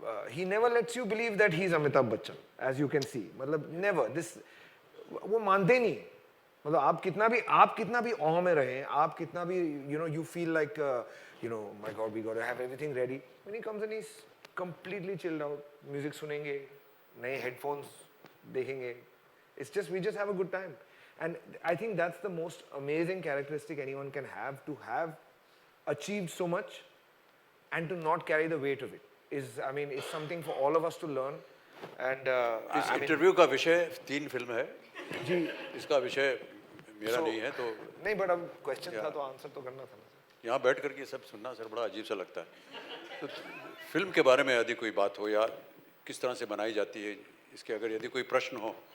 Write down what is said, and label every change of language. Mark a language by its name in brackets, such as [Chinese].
[English] He never lets you believe that he's Amitabh Bachchan, as you can see. [Hindi] मतलब [English] never. This [Hindi] वो मानते नहीं. मतलब आप कितना भी awe में रहें, आप कितना भी [English] you feel like my God, we got to have everything ready. When he comes in, he's completely chilled out. Music [Hindi] सुनेंगे, नए [English] headphones [Hindi] देखेंगे. [English] We just have a good time. And I think that's the most amazing characteristic anyone can have, to have achieved so much and to not carry the weight of it. I mean, it's something for all of us to learn. And [Hindi] इस [English] I mean, [Hindi] interview का विषय 3 film है, जी, इसका विषय मेरा [English] So- [Hindi] नहीं है, तो नहीं, but अब क्वेश्चन था तो आंसर तो करना था ना। यहाँ बैठ कर के सब सुनना सर बड़ा अजीब सा लगता है। तो फिल्म के बारे में यदि कोई बात हो या किस तरह से बनाई जाती है, इसके अगर यदि कोई प्रश्न हो।